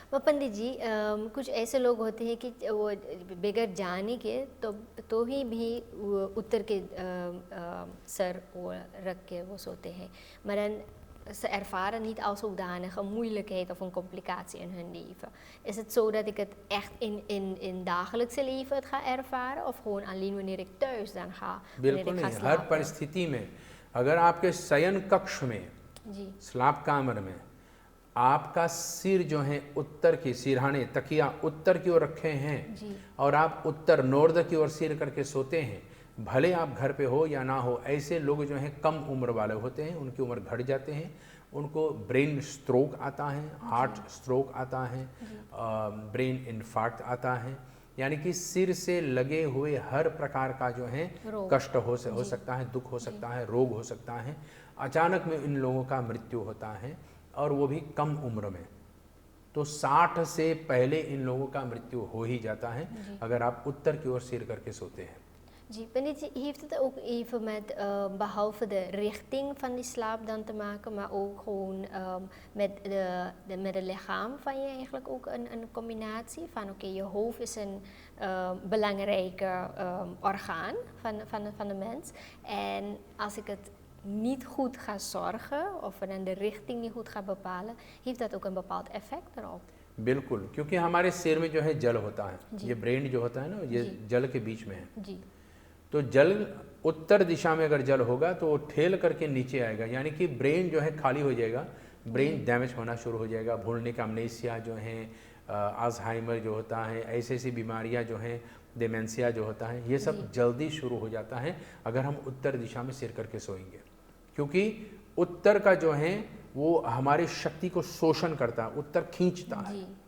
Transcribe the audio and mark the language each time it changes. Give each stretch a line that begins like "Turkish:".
Hindi: वह पंडित जी कुछ ऐसे लोग होते हैं कि वो बगैर जाने के तो ही भी वो उत्तर के सर वो रख के वो सोते हैं,
Dutch: maar ze ervaren niet als zodanige moeilijkheid of een complicatie in hun leven. Is het zo dat ik het echt in dagelijkse leven het ga ervaren of gewoon alleen wanneer ik thuis dan ga?
Hindi: बिल्कुल नहीं, हर परिस्थिति में अगर आपके शयन कक्ष में, slap कामर में आपका सिर जो है उत्तर की, सिरहाने तकिया उत्तर की ओर रखे हैं और आप उत्तर नॉर्थ की ओर सिर करके सोते हैं, भले आप घर पे हो या ना हो, ऐसे लोग जो हैं कम उम्र वाले होते हैं, उनकी उम्र घट जाते हैं, उनको ब्रेन स्ट्रोक आता है, हार्ट स्ट्रोक आता है, ब्रेन इन्फार्क्ट आता है, यानी कि सिर से लगे हुए हर प्रकार का जो है कष्ट हो सकता है, दुख हो सकता है, रोग हो सकता है। अचानक में इन लोगों का मृत्यु होता है और वो भी कम उम्र में। तो 60 से पहले इन लोगों का मृत्यु हो ही जाता है अगर आप उत्तर की ओर सिर करके सोते हैं।
Dutch: जी, पंडित जी, heeft het ook even met behalve de richting van die slaap dan te maken, maar ook gewoon met het lichaam van je eigenlijk ook een combinatie van oké, je hoofd is een belangrijke orgaan van de mens. En als ik het niet goed ga zorgen of dan de richting niet goed ga bepalen, heeft dat ook een bepaald effect erop?
Hindi: बिल्कुल, क्योंकि हमारे सिर में जो है जल होता है, ये ब्रेन जो होता है ना, ये जल के बीच में है। जी। तो जल उत्तर दिशा में अगर जल होगा तो वो ठेल करके नीचे आएगा, यानी कि ब्रेन जो है खाली हो जाएगा, ब्रेन डैमेज होना शुरू हो जाएगा, भूलने का अमनेसिया जो है, अल्जाइमर जो होता है, ऐसी ऐसी बीमारियां जो हैं, डिमेंशिया जो होता है, ये सब जल्दी शुरू हो जाता है अगर हम उत्तर दिशा में सिर करके सोएंगे, क्योंकि उत्तर का जो है वो हमारी शक्ति को शोषण करता है, उत्तर खींचता है,